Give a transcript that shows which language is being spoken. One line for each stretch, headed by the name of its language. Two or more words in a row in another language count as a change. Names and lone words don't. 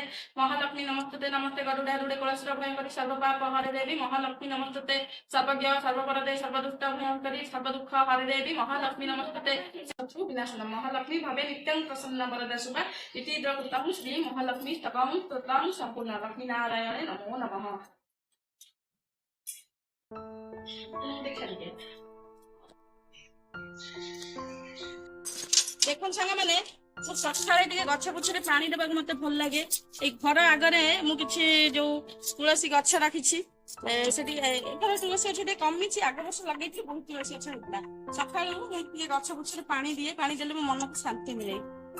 Sanskrit: महालक्ष्मी नमस्ते नमस्ते गरुडारूढे कलशभयंकरी सर्वपाप हरे देवी महालक्ष्मी नमस्ते सर्वज्ञ सर्वपरदे सर्वदुष्ट भयंकरी सर्वदुःख हरे देवी महालक्ष्मी नमस्ते शत्रु विनाशनम महालक्ष्मी भवे नित्यं प्रसन्न वरदा शुभा इति द्रवृतं श्री महालक्ष्मी स्तवं स्तोत्रं संपूर्ण लक्ष्मी नारायणे नमो नमः।
Hindi: देखो सांग मैंने
Odia: सकाଳେ ଟିକେ ଗଛ ପଛରେ ପାଣି ଦେବାକୁ ମତେ ଭଲ ଲାଗେ। ଏଇ ଘର ଆଗରେ ମୁଁ କିଛି ଯୋଉ ତୁଳସୀ ଗଛ ରଖିଛି। ସେଠି ଏଥର ତୁଳସୀ ଗଛ ଟିକେ କମିଛି, ଆଗ ବର୍ଷ ଲଗେଇଥିଲି ବହୁତ ତୁଳସୀ ଗଛ ହେଇଥିଲା। ସକାଳୁ ମୁଁ ଟିକେ ଗଛ ପଛରେ ପାଣି ଦିଏ, ପାଣି ଦେଲେ ମୋ ମନକୁ ଶାନ୍ତି ମିଳେ।